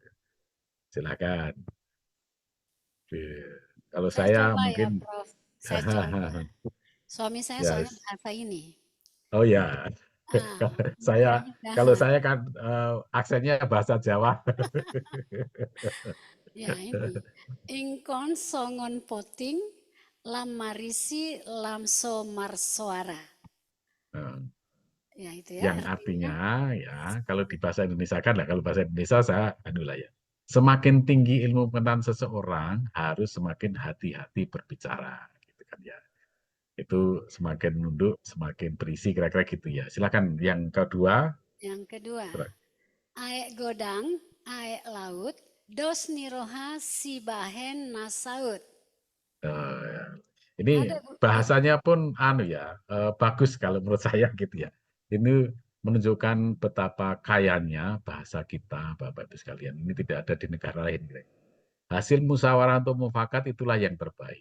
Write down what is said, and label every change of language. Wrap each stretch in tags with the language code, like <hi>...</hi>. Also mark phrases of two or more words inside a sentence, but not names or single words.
<id>Silakan. Kalau Saya saya coba ya, mungkin, Prof. Saya coba. Suami saya ya, soalnya bahasa ini. oh ya, Ah, saya kalau mudah-mudahan. saya kan aksennya bahasa Jawa. Ya ini.</id> <bbc>Ingkon songon poting lam marisi lamso marsoara.</bbc> <id>Nah, Ya itu ya yang artinya. artinya ya kalau di bahasa Indonesia kan lah, kalau bahasa Indonesia saya anu lah ya. Semakin tinggi ilmu pengetahuan seseorang harus semakin hati-hati berbicara, gitu kan ya. Itu semakin nunduk, semakin berisi kira-kira gitu ya. Silakan yang kedua. Yang kedua,</id> <bbc>aek godang, aek laut, dos niroha si bahen nasaut.</bbc> <id>Eh, ini Ada Bu ya? bahasanya pun anu ya, bagus kalau menurut saya gitu ya. Ini menunjukkan betapa kayanya bahasa kita, Bapak Ibu sekalian. Ini tidak ada di negara lain. Gitu. Hasil musyawarah untuk mufakat itulah yang terbaik.</id>